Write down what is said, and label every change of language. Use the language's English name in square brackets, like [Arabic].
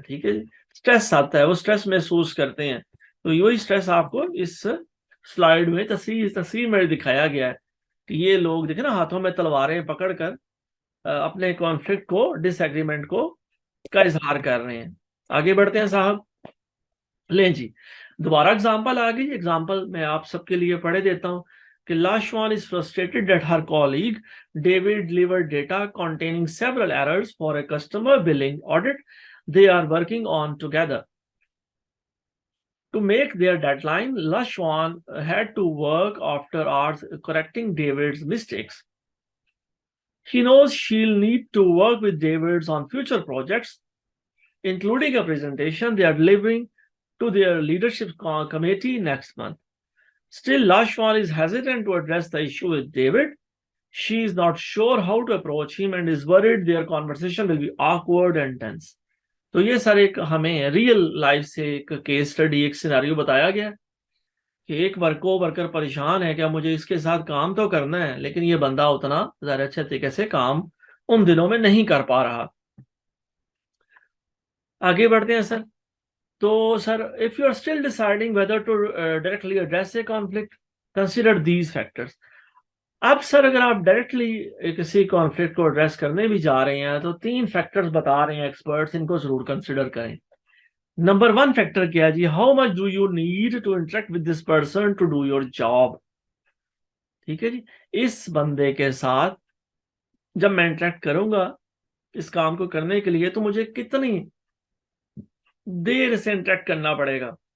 [Urdu] ٹھیک ہے جی, اسٹریس آتا ہے, وہ اسٹریس محسوس کرتے ہیں. تو یہی اسٹریس آپ کو اس سلائیڈ میں تصویر میں دکھایا گیا ہے کہ یہ لوگ دیکھیں نا ہاتھوں میں تلواریں پکڑ کر اپنے کانفلکٹ کو ڈس ایگریمنٹ کو کا اظہار کر رہے ہیں. آگے بڑھتے ہیں صاحب. لیں جی دوبارہ اگزامپل آ گئی. اگزامپل میں آپ سب کے لیے پڑھے دیتا ہوں کہ [English] Lashwan is frustrated that her colleague David delivered data containing several errors for a customer billing audit they are working on together. To make their deadline, Lashwan had to work after hours correcting David's mistakes. She knows she'll need to work with David on future projects, including a presentation they are delivering to their leadership committee next month. Still, Lashwan is hesitant to address the issue with David. She is not sure how to approach him and is worried their conversation will be awkward and tense. [Urdu] تو یہ سر ایک ہمیں real life سے ایک case study, ایک scenario بتایا گیا کہ ایک ورکر پریشان ہے کہ مجھے اس کے ساتھ کام تو کرنا ہے لیکن یہ بندہ اتنا زیادہ اچھے طریقے سے کام ان دنوں میں نہیں کر پا رہا. آگے بڑھتے ہیں سر. تو سر [English] if you are still deciding whether to directly address a conflict, consider these factors. [Urdu] اب سر اگر آپ ڈائریکٹلی کسی کانفلکٹ کو ایڈریس کرنے بھی جا رہے ہیں تو 3 فیکٹرز بتا رہے ہیں ایکسپرٹس, ان کو ضرور کنسیڈر کریں. نمبر 1 فیکٹر کیا جی, [English] How much do you need to interact with this person to do your job. [Urdu] ٹھیک ہے جی, اس بندے کے ساتھ جب میں انٹریکٹ کروں گا اس کام کو کرنے کے لیے تو مجھے کتنی دیر سے انٹریکٹ کرنا پڑے گا.